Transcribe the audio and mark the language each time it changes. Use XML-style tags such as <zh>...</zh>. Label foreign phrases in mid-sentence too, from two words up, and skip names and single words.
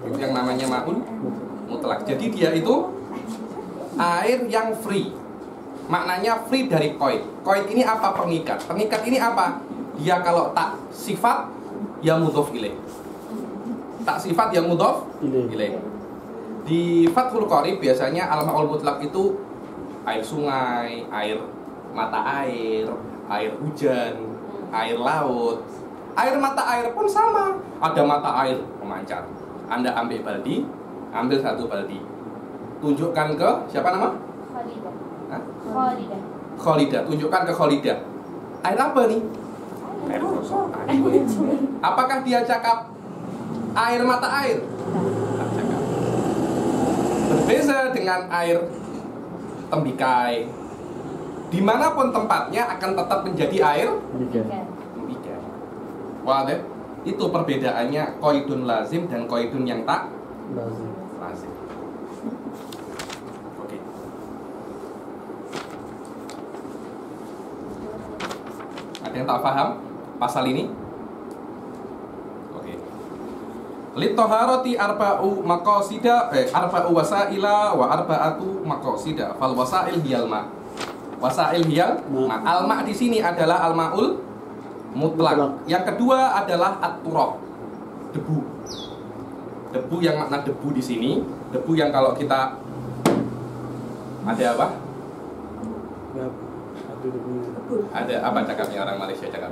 <ms>Itu yang namanya</ms> <ar>الماء المطلق.</ar> <ms>Jadi dia itu air yang free. Maknanya free dari koid. Koid ini apa? Pengikat. Pengikat ini apa? Dia kalau tak sifat ya</ms> <ar>مضاف إليه.</ar> <ms>Tak sifat ya</ms> <ar>مضاف إليه.</ar> <ms>Di Fathul Qorib biasanya</ms> <ar>الماء المطلق</ar> <ms>itu air sungai, air mata air, air hujan, air laut. Air mata air pun sama. Ada mata air memancar. Anda ambil baldi, ambil satu baldi. Tunjukkan ke siapa nama? Kholidah. Tunjukkan ke Kholidah. Air apa nih? Air kosong. Apakah dia cakap air mata air? Tak cakap. Berbeza dengan air tembikai. Dimanapun tempatnya akan tetap menjadi air tembikai. Wah deh, itu perbedaannya</ms> <ar>قيد لازم</ar> <ms>dan qaidun yang tak lazim. Oke. Ada yang tak paham pasal ini? Oke.</ms> <ar>للطهارة أربع مقاصد أربع وسائل وأربعة مقاصد. فالوسائل هي الماء. وسائل هي الماء.</ar> <ms>Al-ma di sini adalah</ms> <ar>الماء المطلق.</ar> <ms>Yang kedua adalah at-turab, debu. Debu yang makna debu di sini, debu yang kalau kita ada apa? Ada apa cakapnya orang Malaysia cakap?</ms>